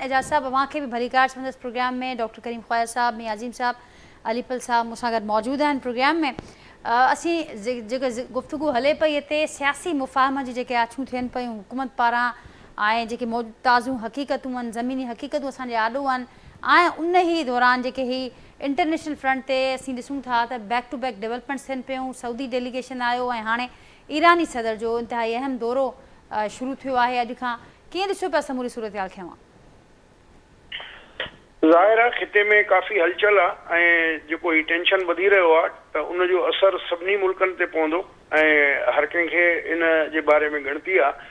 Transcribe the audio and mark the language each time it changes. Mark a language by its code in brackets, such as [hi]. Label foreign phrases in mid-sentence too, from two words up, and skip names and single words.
[sd] एजाज़ साहब अव्हांखे बि भलीकार संदसि प्रोग्राम में। डॉक्टर करीम ख्वाजा साहब, मियां अज़ीम साहब, अलीपल साहब मूंसां गॾु मौजूदु आहिनि प्रोग्राम में। असीं जेका गुफ़्तगू हले पई हिते सियासी मुफ़ाहम जी जेके आछूं थियनि पियूं हुकूमत पारां, ऐं जेके ताज़ियूं हक़ीक़तूं आहिनि, ज़मीनी हक़ीक़तूं असांजे आॾो आहिनि, ऐं उन ई दौरान जेके ही [en] international front [sd] ते असीं ॾिसूं था त [en] back to back developments [sd] थियनि पियूं। सऊदी डेलीगेशन आयो ऐं हाणे ईरानी सदर जो इंतिहाई अहम दौरो शुरू थियो आहे अॼु खां। कीअं ॾिसो पिया समूरी सूरत हाल खे? ज़ाहिर आहे खिते में काफ़ी हलचल आहे ऐं जेको ही टेंशन वधी रहियो आहे त उनजो असरु सभिनी मुल्कनि ते पवंदो ऐं हर कंहिंखे इन जे बारे में ॻणती आहे।